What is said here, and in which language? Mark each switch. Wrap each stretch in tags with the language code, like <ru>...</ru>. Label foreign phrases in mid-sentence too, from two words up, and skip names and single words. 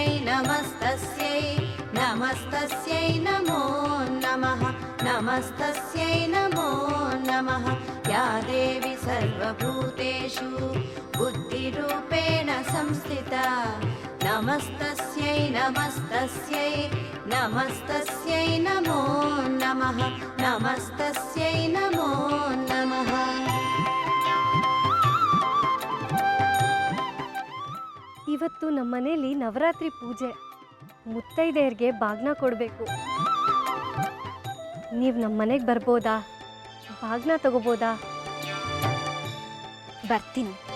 <sa>नमस्तस्यै नमस्तस्यै नमो नमः नमस्तस्यै नमो नमः या देवी सर्वभूतेषु बुद्धिरूपेण संस्थिता नमस्तस्यै नमस्तस्यै नमस्तस्यै नमो नमः नमस्तस्यै नमो नमः।</sa> <kn>ಇವತ್ತು ನಮ್ಮ ಮನೇಲಿ ನವರಾತ್ರಿ ಪೂಜೆ. ಮುತ್ತೈದೆಯರಿಗೆ ಬಾಗ್ನ ಕೊಡಬೇಕು. ನೀವು ನಮ್ಮ ಮನೆಗೆ ಬರ್ಬೋದಾ? ಬಾಗ್ನ ತಗೋಬೋದಾ? ಬರ್ತೀನಿ.</kn>